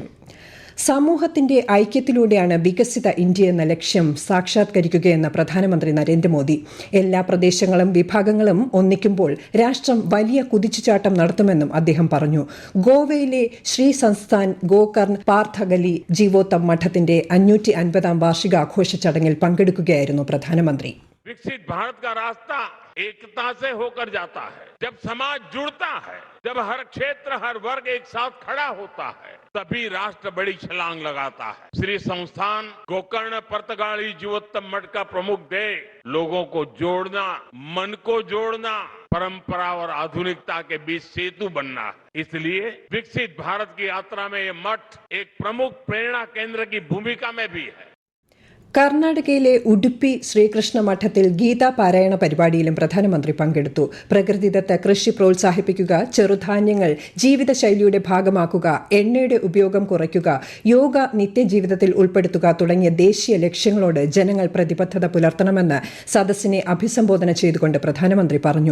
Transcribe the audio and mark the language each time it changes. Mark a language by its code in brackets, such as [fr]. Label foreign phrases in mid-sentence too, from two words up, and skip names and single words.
[ml] സമൂഹത്തിന്റെ ഐക്യത്തിലൂടെയാണ് വികസിത ഇന്ത്യ എന്ന ലക്ഷ്യം സാക്ഷാത്കരിക്കുകയെന്ന് പ്രധാനമന്ത്രി നരേന്ദ്രമോദി. എല്ലാ പ്രദേശങ്ങളും വിഭാഗങ്ങളും ഒന്നിക്കുമ്പോൾ രാഷ്ട്രം വലിയ കുതിച്ചുചാട്ടം നടത്തുമെന്നും അദ്ദേഹം പറഞ്ഞു. ഗോവയിലെ ശ്രീ സംസ്ഥാൻ ഗോകർൺ പാർത്ഥഗലി ജീവോത്തം മഠത്തിന്റെ 550ാം വാർഷികാഘോഷ ചടങ്ങിൽ പങ്കെടുക്കുകയായിരുന്നു പ്രധാനമന്ത്രി. [hi] विकसित भारत का रास्ता एकता से होकर जाता है। जब समाज जुड़ता है, जब हर क्षेत्र हर वर्ग एक साथ खड़ा होता है, तभी राष्ट्र बड़ी छलांग लगाता है। श्री संस्थान गोकर्ण पर्तगाली जीवोत्तम मठ का प्रमुख ध्येय लोगों को जोड़ना, मन को जोड़ना, परंपरा और आधुनिकता के बीच सेतु बनना है। इसलिए विकसित भारत की यात्रा में ये मठ एक प्रमुख प्रेरणा केंद्र की भूमिका में भी है. [ml] കർണാടകയിലെ ഉഡുപ്പി ശ്രീകൃഷ്ണ മഠത്തിൽ ഗീതാ പാരായണ പരിപാടിയിലും പ്രധാനമന്ത്രി പങ്കെടുത്തു. പ്രകൃതിദത്ത കൃഷി പ്രോത്സാഹിപ്പിക്കുക, ചെറുധാന്യങ്ങൾ ജീവിതശൈലിയുടെ ഭാഗമാക്കുക, എണ്ണയുടെ ഉപയോഗം കുറയ്ക്കുക, യോഗ നിത്യജീവിതത്തിൽ ഉൾപ്പെടുത്തുക തുടങ്ങിയ ദേശീയ ലക്ഷ്യങ്ങളോട് ജനങ്ങൾ പ്രതിബദ്ധത പുലർത്തണമെന്ന് സദസ്സിനെ അഭിസംബോധന ചെയ്തുകൊണ്ട് പ്രധാനമന്ത്രി പറഞ്ഞു.